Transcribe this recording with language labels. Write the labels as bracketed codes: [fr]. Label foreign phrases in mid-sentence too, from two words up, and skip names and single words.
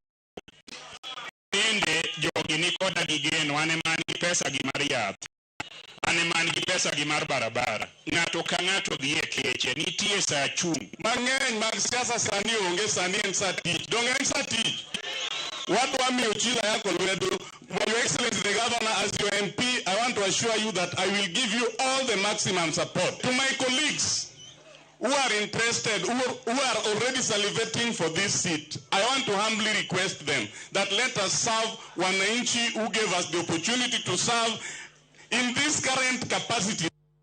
[luo] Bende jogi ni koda gigeno ane man gi pesa gi mar yath, ane man gi pesa gi mar barabara. Ng'ato ka ng'ato dhi e keche, nitie sa chung'. Mang'eny mag siasa sani onge sani en sa tich. Dong en sa tich. What Wami Ochila Yako Lwedo, [en] Your Excellency the Governor, as your MP, I want to assure you that I will give you all the maximum support. To my colleagues who are interested, who are already salivating for this seat, I want to humbly request them that let us serve Wananchi who gave us the opportunity to serve in this current capacity.